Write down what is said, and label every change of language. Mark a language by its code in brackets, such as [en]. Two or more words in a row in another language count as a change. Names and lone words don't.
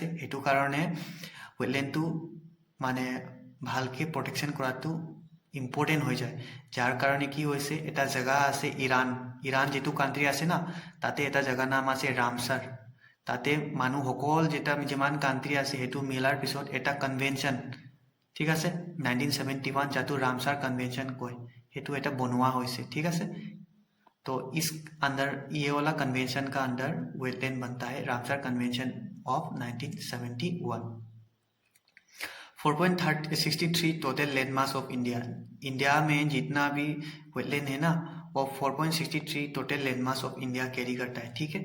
[as] সেইটো কাৰণে ওয়েটল্যান্ডটো মানে ভালকে প্ৰটেকশ্যন কৰাটো ইম্পৰ্টেণ্ট হৈ যায়। যাৰ কাৰণে কি হৈছে, এটা জেগা আছে ইৰাণ যিটো কাণ্ট্ৰি আছে না, তাতে এটা জেগাৰ নাম আছে ৰামচাৰ। তাতে মানুহসকল যিমান কাণ্ট্ৰি আছে সেইটো মিলাৰ পিছত এটা কনভেনশ্যন, ঠিক আছে, 1971 যাটো रामसर कन्वेंशन কয়, সেইটো এটা বনোৱা হৈছে, ঠিক আছে। [hi] तो इस अंदर ये वाला कन्वेंशन का अंदर वेटलैंड बनता है, रामसर कन्वेंशन ऑफ 1971। [en] 4.63 total land mass of India. [hi] इंडिया में जितना भी वेटलैंड है ना, वो 4.63 [en] total land mass of India [hi] कैरी करता है, ठीक है।